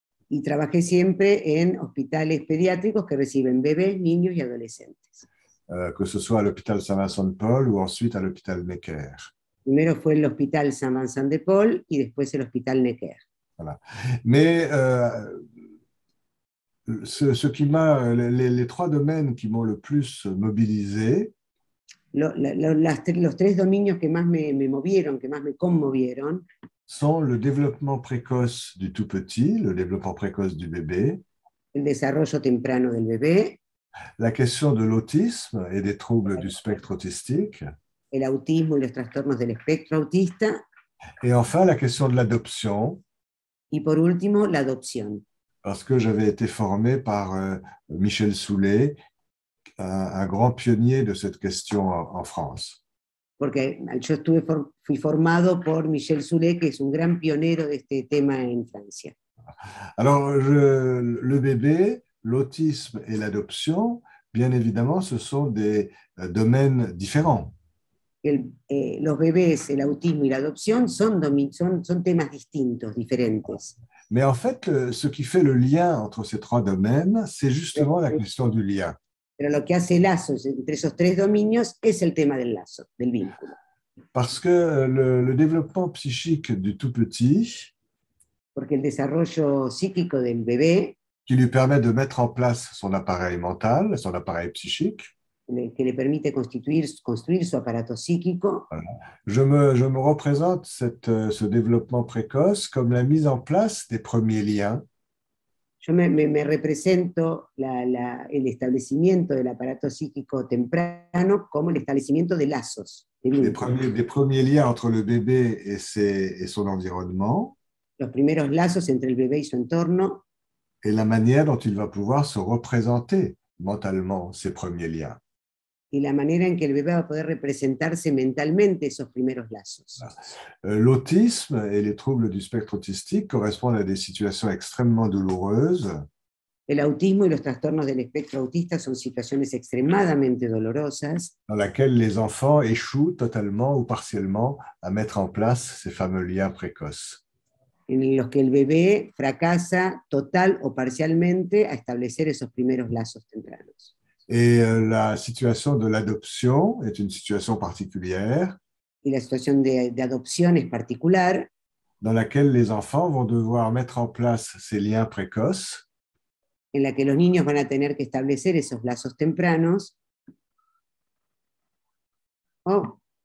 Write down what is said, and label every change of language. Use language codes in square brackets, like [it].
[es] Y trabajé siempre en hospitales pediátricos que reciben bebés, niños y adolescentes. [fr] Que ce soit à l'hôpital Saint-Vincent-de-Paul ou ensuite à l'hôpital Necker. [es] Primero fue el hospital Saint-Vincent-de-Paul y después el hospital Necker. [fr] Voilà. Mais ce qui m'a, les trois domaines qui m'ont le plus mobilisé, [es] Los tres dominios que más me movieron, que más me conmovieron, [fr] sont le développement précoce du tout petit, le développement précoce du bébé, [es] el desarrollo temprano del bebé, [fr] la question de l'autisme et des troubles du spectre autistique, [es] el autismo y los trastornos del espectro autista, [fr] et enfin la question de l'adoption, [es] y por último, la adopción. [fr] parce que j'avais été formé par Michel Soulet, un grand pionnier de cette question en France. [es] Porque yo fui formado por Michel Soulet, que es un gran pionero de este tema en Francia. [fr] Alors, le bébé, l'autisme et l'adoption, bien évidemment, ce sont des domaines différents. [es] Los bebés, el autismo y la adopción son temas distintos, diferentes. [fr] Mais en fait, ce qui fait le lien entre ces trois domaines, c'est justement la question du lien. [es] Pero lo que hace lazos entre esos tres dominios es el tema del lazo, del vínculo. [fr] Parce que le développement psychique du tout petit, [es] Porque el desarrollo psíquico del bebé, [fr] qui lui permet de mettre en place son appareil mental, son appareil psychique, [es] que le permite construir su aparato psíquico, [fr] je me représente ce développement précoce comme la mise en place des premiers liens. [es] yo me represento el establecimiento del aparato psíquico temprano como el establecimiento de lazos, de vínculos. [fr] Des premiers liens entre le bébé et son environnement. [es] Los primeros lazos entre el bebé y su entorno. [fr] Et la manière dont il va pouvoir se représenter mentalement ces premiers liens. [es] Y la manera en que el bebé va a poder representarse mentalmente esos primeros lazos. [fr] L'autisme et les troubles du spectre autistique correspondent à des situations extrêmement douloureuses. [es] El autismo y los trastornos del espectro autista son situaciones extremadamente dolorosas, [fr] dans laquelle les enfants échouent totalement ou partiellement à mettre en place ces fameux liens précoces. [es] en los que el bebé fracasa total o parcialmente a establecer esos primeros lazos tempranos. [fr] Et la situation de l'adoption est une situation particulière. [es] Y la situación de adopción es particular, [fr] dans laquelle les enfants vont devoir mettre en place ces liens précoces. [es] En la que los niños van a tener que establecer esos lazos tempranos. Oh,